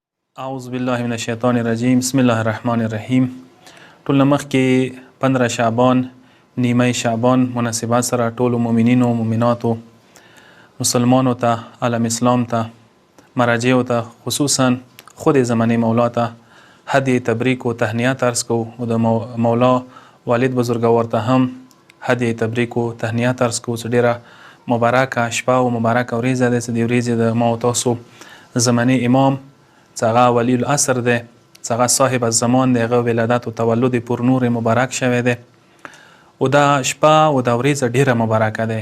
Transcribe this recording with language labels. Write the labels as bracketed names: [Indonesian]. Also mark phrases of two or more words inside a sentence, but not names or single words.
[Arabic] اعوذ بالله من الشیطان الرجیم بسم الله الرحمن الرحیم. [Pashto] ټول مخکې 15 شعبان نیمه شعبان مناسبات سره ټول مؤمنینو مؤمناتو مسلمانو ته عالم اسلام ته مراجعو ته خصوصا خود زمانه مولا ته هدیه تبریک و تهنیت عرض کو او د مولا والد بزرګوار ته هم هدیه تبریک و تهنیت عرض کو. ډیره مبارکه شپه او مبارکه ورځ ده چې د ورځې د ما او تاسو زمانه امام څنګه ولی العصر ده څنګه صاحب الزمان ده هغه ولادت او تولد پر نور مبارک شوه ده او دا شپه او دا ورځ ډیره مبارکه ده.